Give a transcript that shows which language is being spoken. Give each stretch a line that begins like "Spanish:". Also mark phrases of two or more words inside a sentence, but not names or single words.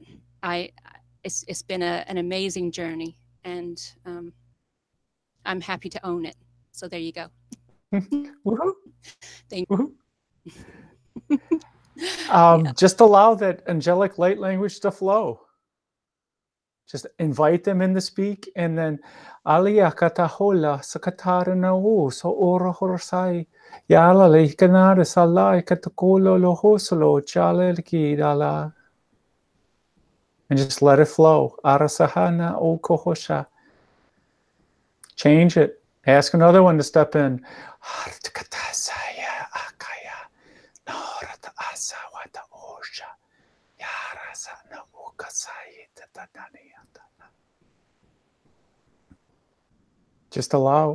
English: It's been an amazing journey, and I'm happy to own it. So there you go. Woohoo. Thank you. Yeah. Just allow that angelic light language to flow. Just invite them in to speak, and then Alia katahola sakatarana o so ora horsai yala le kanara salai katakolo lo hosolo chalelki dala, and just let it flow. Arasahana o kohosha. Change it. Ask another one to step in. Just allow.